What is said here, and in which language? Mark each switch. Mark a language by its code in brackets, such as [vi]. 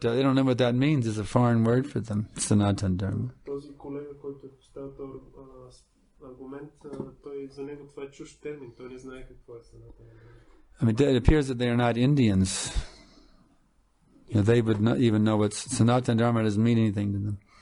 [en] They don't know what that means. It's a foreign word for them. Sanatana Dharma. [bg] Този колега, който е поставил този аргумент, той за него това е чужд термин. Той не знае какво е Санатана Дharma. [en] I mean, it appears that they are not Indians. They would not even know what Sanatana Dharma doesn't mean anything to them.